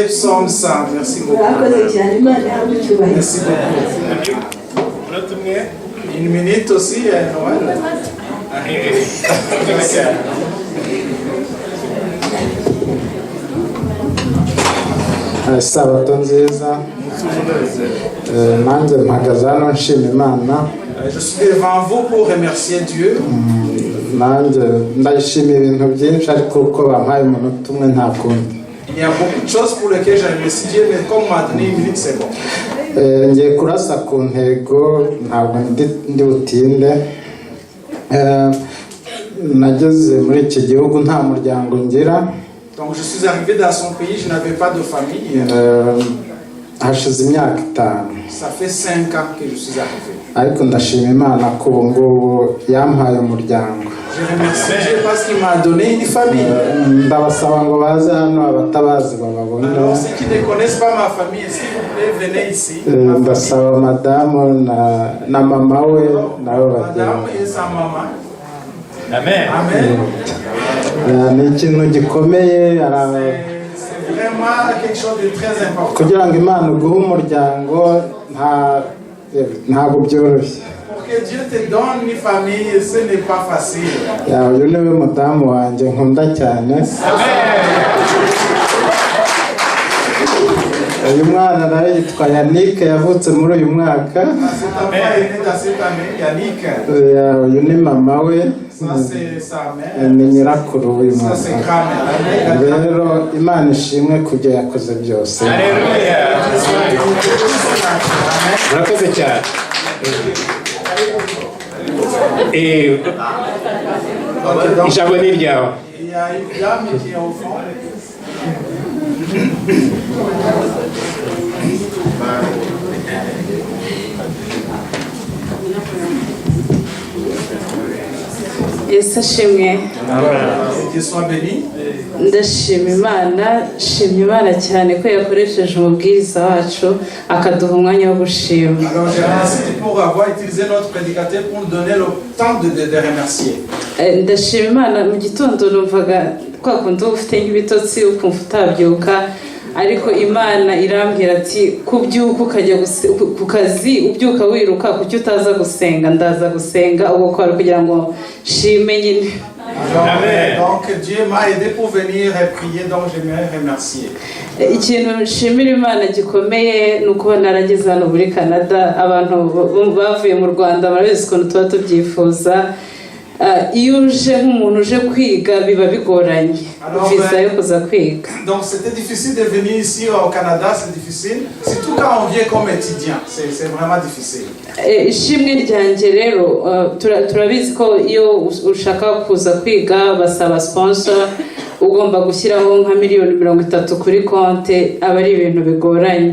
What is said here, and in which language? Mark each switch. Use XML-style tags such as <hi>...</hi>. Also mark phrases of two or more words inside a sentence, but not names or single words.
<fr>sommes ça. Merci beaucoup. Merci beaucoup. Une minute aussi, Noël.</fr> <rw>Sabato nziza nanjye mpagaze hano nshima Imana.</rw> <fr>Je suis devant vous pour remercier Dieu.</fr> <rw>nanjye ndayishimiye ibintu byinshi ariko uko bampaye umunota umwe nta kundi.</rw> <fr>Il y a beaucoup de choses pour lesquelles j'ai remercié Dieu, mais comme on m'a donné une minute, c'est bon.</fr> <rw>Ngiye kurasa ku ntego ntabwo ndi butinde. Nageze muri iki gihugu nta muryango ngira.</rw> <fr>Donc je suis arrivé dans son pays, je n'avais pas de famille.</fr> <rw>Hashize imyaka 5.</rw> <fr>Ça fait 5 ans que je suis arrivé.</fr> <rw>Ariko ndashima Imana ko ubu ngubu yampaye umuryango.</rw> <fr>Je remercie Dieu parce qu'il m'a donné une famille.</fr> <rw>Ndabasaba ngo baze hano abatabazi bababone.</rw> <fr>Alors ceux qui ne connaissent pas ma famille, s'il vous plaît, venez ici.</fr> <rw>Ndasaba madamu na mama we nabo bagenda.</rw> <fr>Madame et sa maman. Amen. Amen.</fr> <rw>Ni ikintu gikomeye</rw> <fr>C'est vraiment quelque chose de très important.</fr> <rw>kugira ngo Imana uguhe umuryango ntabwo byoroshye.</rw> <fr>Pour que Dieu te donne une famille, ce n'est pas facile.</fr> <rw>Uyu niwe mudamu wanjye nkunda cyane. Uyu mwana nawe yitwa Yannick yavutse muri uyu mwaka. Uyu ni mama we. Ni nyirakuru w'uyu mwana. Rero Imana ishimwe kubyo yakoze byose. Murakoze cyane. Ijambo ni ryawe.</rw> <fr>Il y a une dame qui est au fond.</fr> <rw>Yesu ashimwe.</rw> <fr>Qu'il soit béni.</fr> <rw>Ndashima Imana, shimye Imana cyane ko yakoresheje umubwiriza wacu akaduha umwanya wo gushima.</rw> <fr>Alors je remercie pour avoir utilisé notre prédicateur pour nous donner le temps de remercier.</fr> <rw>Ndashima Imana, mu gitondo numvaga kwa kundi ufite nk'ibitotsi ukumva utabyuka, ariko Imana irambwira ati kubyuka ukajya ku kazi ubyuka wiruka kuki utaza gusenga. Ndaza gusenga ubwo kwari kugira ngo shime nyine.</rw> <fr>Donc Dieu m'a aidé pour venir prier, donc j'aimerais remercier.</fr> <rw>Ikintu nshimira Imana gikomeye ni ukuba narageze hano muri Canada. Abantu bavuye mu Rwanda barabizi ukuntu tuba tubyifuza. Iyo uje nk'umuntu uje kwiga biba bigoranye visa yo kuza kwiga.</rw> <fr>Donc c'était difficile de venir ici au Canada, c'est difficile, surtout quand on vient comme étudiant, c'est vraiment difficile.</fr> <rw>Ishimwe ryanjye rero turabizi ko iyo ushaka kuza kwiga basaba sponsor, ugomba gushyiraho nka $30,000 kuri konte, aba ari ibintu bigoranye.</rw>